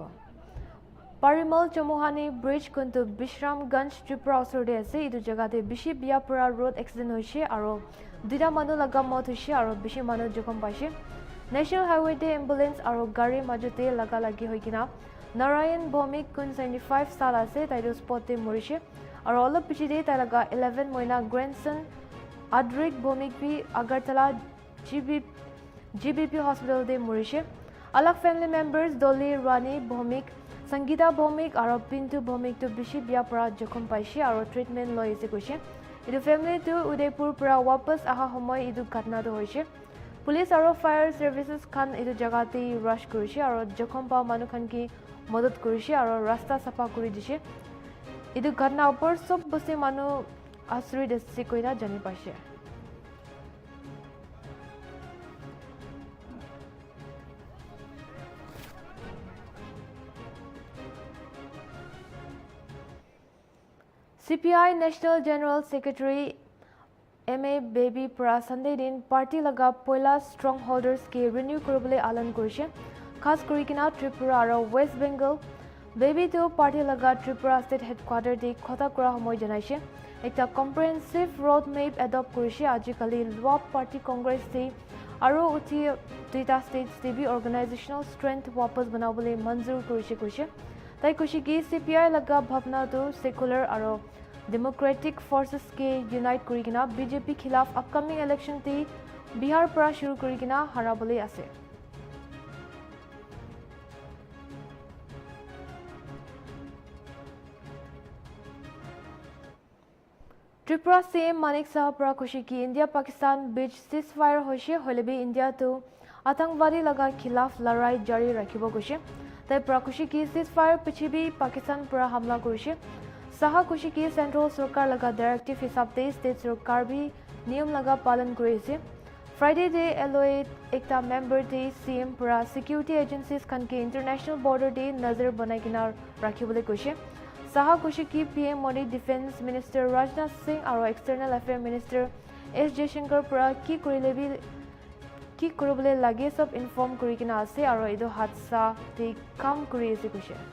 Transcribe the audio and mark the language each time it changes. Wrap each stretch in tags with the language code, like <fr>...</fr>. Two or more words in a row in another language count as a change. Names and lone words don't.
<nag>Parimal Chomohani bridge kuntu Bishramganj Tripura osorde ase etu jaga te bishi biapura</nag> <en>road accident</en> <nag>hoise aro dida manu laga mot hoise aro bishi manu jokhom paise National Highway te ambulance aro gari majote laga lagi hoikina Narayan Bhomik kun 75 sal ase taido spot te morise aro olop pichi de tai laga 11 moina grandson Adrik Bhomik bi Agartala GBP hospital de morise Alak</nag> <en>family members</en> <nag>Dolly Rani Bhomik Sangeeta Bhomik aro Pintu Bhomik to bishi biapura jokhom paise aro treatment loi ase koise etu family to Udaipur pura wapas aha homoy etu ghatna to hoise police aro</nag> <en>fire services</en> <nag>khan etu jaga te rush korise aro jokhom pa manu khan ki madad korise aro rasta safa kori dise etu ghatna upor sob bose manu asuri dese koina jani paise CPI National General Secretary MA Baby Pura Sunday din party laga poila strongholders ke renew koribole alan korise khas korikina Tripura aro West Bengal Baby to party laga Tripura state headquarter de khota kora homoy janaise ekta</nag> <en>comprehensive road map</en> <nag>adopt korise ajikali lwa</nag> <en>party congress</en> <nag>te aro uti duita states te bi</nag> <en>organizational strength</en> <nag>wapas banabole manzur korise tai koise ki CPI laga bhavna to secular aro</nag> <en>Democratic forces</en> <nag>ke unite korikina BJP khilaf</nag> <en>upcoming election</en> <nag>te Bihar pra shuru korikina harabole ase Tripura CM Manik Saha pra khushi ki India Pakistan beach ceasefire hoise holebi India to atangwadi laga khilaf larai jari rakhibo koise tai pra khushi ki ceasefire pichibi Pakistan pura hamla korise Saha khushi ki central sarkar laga directive hisab te state sarkar bi niyam laga palan korise Friday day LOA ekta member te CM pura</nag> <en>security agencies</en> <nag>khan ke</nag> <en>international border</en> <nag>day nazar banai kina rakhibole koise Saha khushi ki PM Modi Defense Minister Rajnath Singh aro External Affairs Minister S Jaishankar pura ki koribole lage sob inform korikina ase aro edo hadsa te kam kori ase koise</nag>